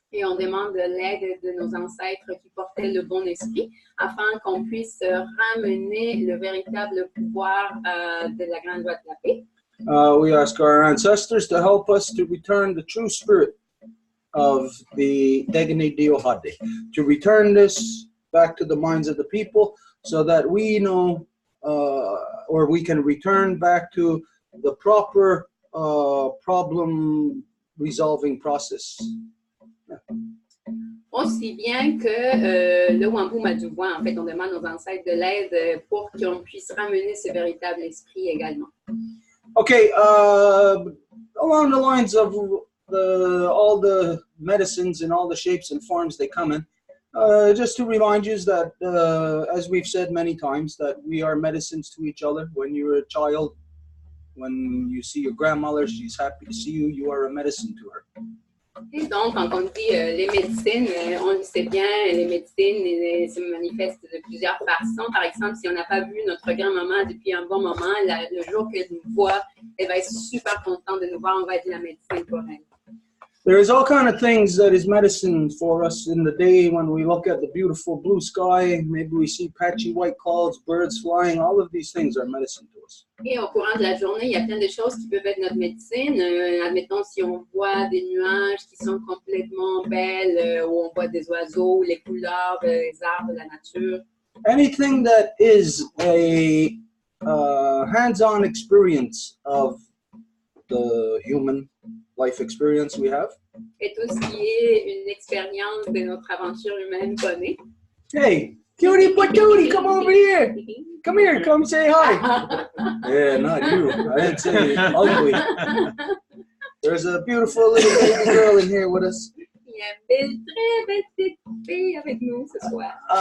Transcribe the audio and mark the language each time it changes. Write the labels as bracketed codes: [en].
[fr] Et on demande l'aide de nos ancêtres qui portaient le bon esprit afin qu'on puisse ramener le véritable pouvoir de la grande loi de la paix. [en] We ask our ancestors to help us to return the true spirit of the Degani Diohade, to return this back to the minds of the people so that we know or we can return back to the proper problem resolving process. [fr] Aussi bien que le Wampum a du voix, en fait, on demande aux ancêtres de l'aide pour qu'on puisse ramener ce véritable esprit également. [en] Okay, along the lines of all the medicines and all the shapes and forms they come in, just to remind you that, as we've said many times, that we are medicines to each other. When you're a child, When you see your grandmother, she's happy to see you. You are a medicine to her. [fr] Et donc, quand on dit les médecines, on le sait bien, les médecines se manifestent de plusieurs façons. Par exemple, si on n'a pas vu notre grand-maman depuis un bon moment, le jour qu'elle nous voit, elle va être super contente de nous voir, on va être la médecine pour elle. [en] There's all kind of things that is medicine for us in the day when we look at the beautiful blue sky. Maybe we see patchy white clouds, birds flying. All of these things are medicine to us. [fr] Et au courant de la journée, il y a plein de choses qui peuvent être notre médecine. Admettons, si on voit des nuages qui sont complètement belles, ou on voit des oiseaux, les couleurs des arbres, de la nature. [en] Anything that is a hands-on experience of the human life experience we have. [fr] Et tout ce qui est une expérience de notre aventure humaine donnée. [en] Hey, cutie patootie, come over here. Come here, come say hi. Yeah, not you. I didn't say ugly. There's a beautiful little baby girl in here with us. [fr] Il y a une belle, très belle petite fille avec nous ce soir.